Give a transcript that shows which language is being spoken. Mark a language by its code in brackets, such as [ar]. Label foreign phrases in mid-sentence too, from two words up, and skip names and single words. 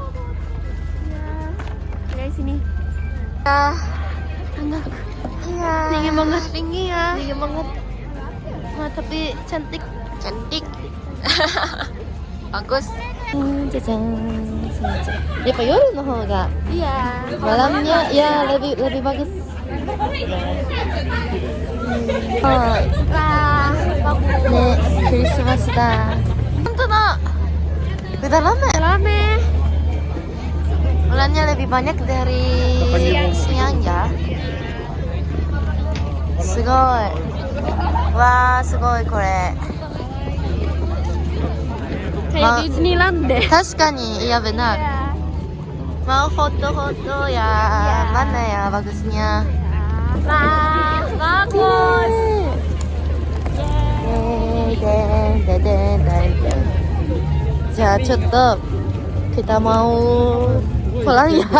[id] Kayak sini. Enak. Iya. Dingin banget. Dingin ya. Dingin banget. Tapi cantik. Bagus. Cacan. Ya, [ja] 夜の方が [id] Iya. malamnya ya lebih bagus. Wah, bagus. Nih, Christmas dah. Tentu nak. Udah lama. Rame. Bulannya lebih banyak dari siang ya. Sugoi. Wah, [ja] すごい これ. [id] Kayak Disneyland deh. 確かに, iya benar. Mau foto-foto ya. Mana ya bagusnya? Wah, bagus. Ya, coba kita mau pulang ya.